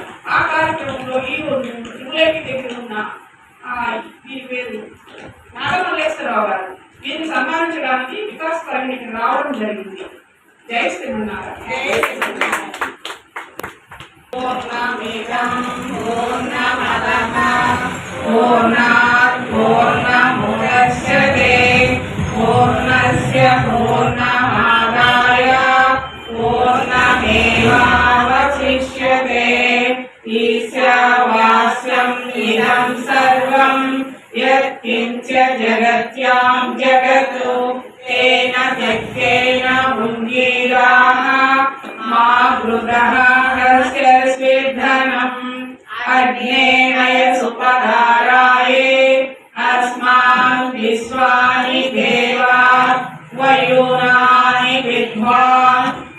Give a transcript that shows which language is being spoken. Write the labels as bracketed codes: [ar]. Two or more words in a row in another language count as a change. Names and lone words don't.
[te] ఆ కార్యక్రమంలో ఈ రోజు శివులేకి దగ్గర ఉన్న వీరి పేరు నాగమల్లేశ్వరరావు గారు వీరిని సన్మానించడానికి వికాస్ కరణికి రావడం జరిగింది. జై శ్రీమన్నారాయణ. [sa] పూర్ణమిదం పూర్ణమదః పూర్ణాత్ పూర్ణముదచ్యతే పూర్ణస్య పూర్ణమాదాయ పూర్ణమేవావశిష్యతే ఈశావాస్యం ఇదం సర్వం యత్కించ జగత్యాం జగత్ తేన త్యక్తేన భుంజీరాః మా వృధః కస్య స్విద్ధనం అగ్నేయ సుపధారాయే అస్మాన్ విశ్వాని దేవా వయూనాని విద్వాన్